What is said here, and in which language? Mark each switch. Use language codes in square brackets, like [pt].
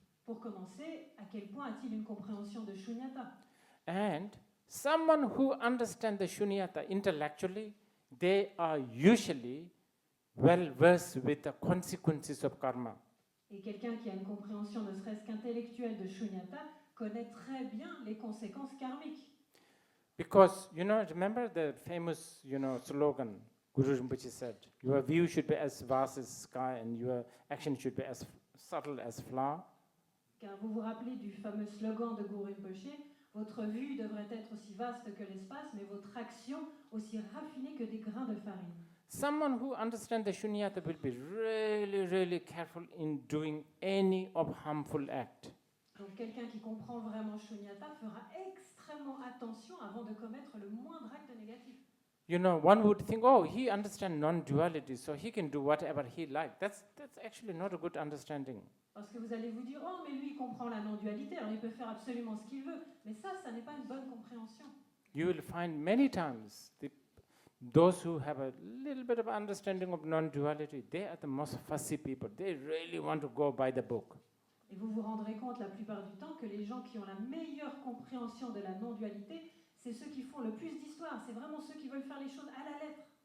[fr] Pour commencer, à quel point a-t-il une compréhension de shunyata? [en] and someone who understands the shunyata intellectually, they are usually well versed with the consequences of karma. [fr] Et quelqu'un qui a une compréhension ne serait-ce qu'intellectuelle de shunyata connaît très bien les conséquences karmiques. [en] Because, remember the famous, slogan Guru Rinpoche said, your view should be as vast as sky and your action should be as subtle as flower. [fr] Car vous vous rappelez du fameux slogan de Guru Rinpoche, votre vue devrait être aussi vaste que l'espace, mais votre action aussi raffinée que des grains de farine. [en] Someone who understands the shunyata will be really, really careful in doing any of harmful act. [fr] Donc quelqu'un qui comprend vraiment shunyata fera extrêmement attention avant de commettre le moindre acte négatif. [en] One would think, oh, he understands non-duality, so he can do whatever he likes. That's actually not a good understanding. [fr] Parce que vous allez vous dire, oh, mais lui, il comprend la non-dualité, alors il peut faire absolument ce qu'il veut. Mais ça n'est pas une bonne compréhension. [en] You will find many times those who have a little bit of understanding of non-duality, they are the most fussy people. They really want to go by the book. [fr] Et vous vous rendrez compte la plupart du temps que les gens qui ont la meilleure compréhension de la non-dualité, c'est ceux qui font le plus d'histoire. C'est vraiment ceux qui veulent faire les choses à la lettre.